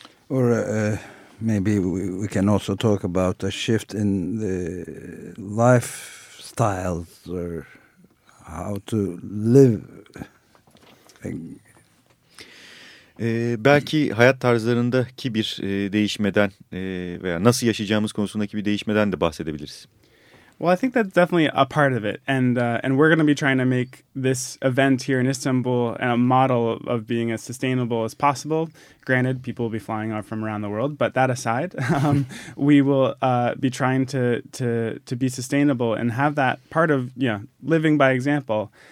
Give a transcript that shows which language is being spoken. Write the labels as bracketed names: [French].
[English] Or maybe we can also talk about a shift in the lifestyles or how to live. [Turkish] Belki hayat tarzlarındaki bir değişmeden veya nasıl yaşayacağımız konusundaki bir değişmeden de bahsedebiliriz. [English] Well, I think that's definitely a part of it, and we're going to be trying to make this event here in Istanbul a model of being as sustainable as possible. Granted, people will be flying out from around the world, but that aside, we will be trying to be sustainable and have that part of, you know, living by example.